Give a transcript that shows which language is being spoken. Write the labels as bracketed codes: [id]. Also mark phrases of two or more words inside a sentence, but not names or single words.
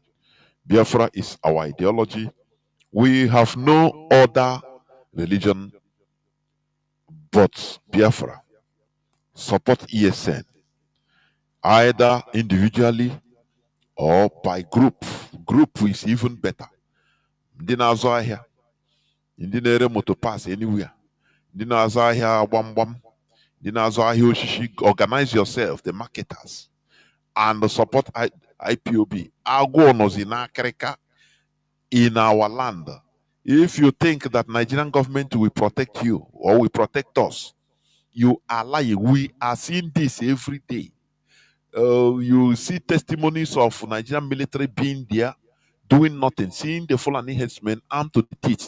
[en] Biafra is our ideology. We have no other religion but Biafra. Support ESN, either individually or by group. Group is even better. [ig] Ndị na-azụ ahịa, ndị na-ere moto [en] pass anywhere, [ig] ndị na-azụ ahịa gbamgbam, ndị na-azụ ahịa oshishi. [en] Organize yourself, the marketers, and support IPOB. [ig] Agwọ nọzi n'akịrịka [en] in our land. If you think that Nigerian government will protect you or will protect us, you are lying. We are seeing this every day. You see testimonies of Nigerian military being there, doing nothing, seeing the Fulani headsmen armed to the teeth.